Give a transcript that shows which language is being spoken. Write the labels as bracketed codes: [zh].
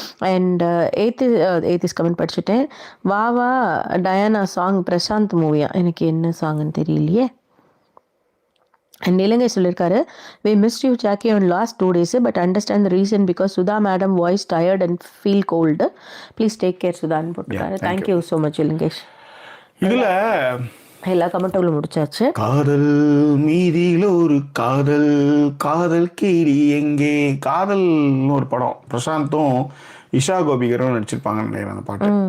[ta] And ஏத்திஸ் comment படிச்சுட்டேன். வா Diana song Prashanth மூவியா, எனக்கு என்ன சாங்னு தெரியலையே. அண்ட் இலங்கை சொல்லியிருக்காரு, [en] we missed you Jackie on last 2 days but understand the reason because Sudha madam voice tired and feel cold. Please take care Sudhan [ta] போட்டிருக்காரு. [en] Thank you so much Ilangesh. [ta] இதுல எல்லா கமெண்ட்களும் முடிச்சாச்சு. காதல் மீதியில் ஒரு காதல், காதல் கீரி எங்கே. காதல்னு ஒரு படம், பிரசாந்தும் இஷா கோபிகரும் நடிச்சிருப்பாங்கன்னு நினைக்கிறேன் அந்த பாட்டு.